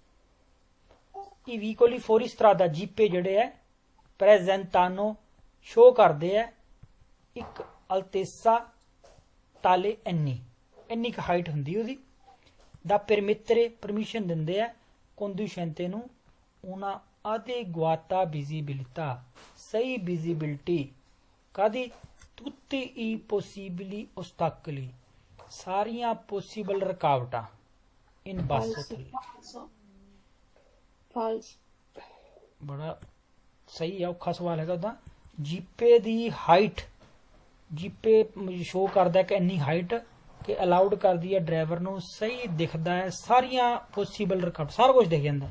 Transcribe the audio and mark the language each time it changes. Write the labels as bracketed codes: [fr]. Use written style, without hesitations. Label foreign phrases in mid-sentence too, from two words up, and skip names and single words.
[pa] ਇਹ [it] veicoli fuoristrada [pa] ਜੀਪੇ ਜਿਹੜੇ ਹੈ ਪ੍ਰੈਜ਼ੈਂਟਾਨੋ ਸ਼ੋ ਕਰਦੇ ਹੈ ਇੱਕ [it] altezza tale [pa] ਇੰਨੀ ਕੁ ਹਾਈਟ ਹੁੰਦੀ ਉਹਦੀ, [it] da permettere [pa] ਪਰਮਿਸ਼ਨ ਦਿੰਦੇ ਆ ਕੰਡੂਸ਼ੈਂਤੇ ਨੂੰ ਉਹਨਾਂ [it] adeguata visibilità, [pa] ਸਹੀ ਵਿਜ਼ਿਬਿਲਟੀ ਕਾਦੀ, [it] tutti i possibili ostacoli, [pa] ਸਾਰੀਆਂ ਪੋਸੀਬਲ ਰੁਕਾਵਟਾਂ [it] in basso [pa] ਥੱਲੇ। ਫਾਲਸ। ਬੜਾ ਸਹੀ ਹੈ, ਔਖਾ ਸਵਾਲ ਹੈਗਾ ਉਹਦਾ। ਜੀਪੇ ਦੀ ਹਾਈਟ, ਜੀਪੇ ਸ਼ੋ ਕਰਦਾ ਕਿ ਇੰਨੀ ਹਾਈਟ ਕਿ ਅਲਾਉਡ ਕਰਦੀ ਹੈ ਡਰਾਈਵਰ ਨੂੰ, ਸਹੀ ਦਿਖਦਾ ਹੈ, ਸਾਰੀਆਂ ਪੋਸੀਬਲ ਰੁਕਾਵਟ, ਸਾਰਾ ਕੁਝ ਦਿਖ ਜਾਂਦਾ।